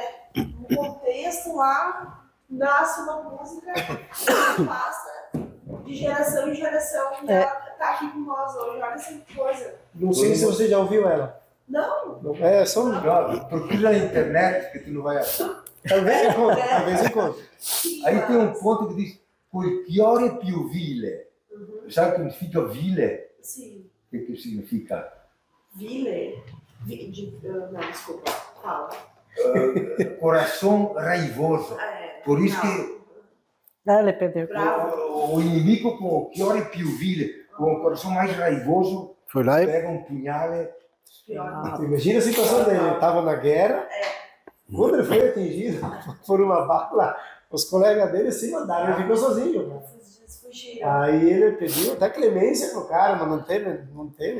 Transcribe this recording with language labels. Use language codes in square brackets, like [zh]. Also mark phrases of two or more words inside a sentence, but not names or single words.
[pt] No contexto lá, nasce uma música que passa de geração em geração e ela tá aqui com nós hoje. Olha essa coisa. Não sei se você já ouviu ela. Não? É, só um... Procura na internet que tu não vai achar. Talvez encontre. Aí tem um ponto que diz [it] col fiore più vile. [pt] Sabe o que significa vile? Sim. O que significa? Vile? Não, desculpa. Fala. Coração raivoso. Por isso que Dale, Pedro. o inimigo com o [it] fiore più vile, [pt] com o coração mais raivoso, Foi lá e... pega um punhal. Imagina a situação dele. Ele estava na guerra. Quando ele foi atingido por uma bala, os colegas dele se mandaram. Ele ficou sozinho. Aí ele pediu até clemência pro cara, mas não teve.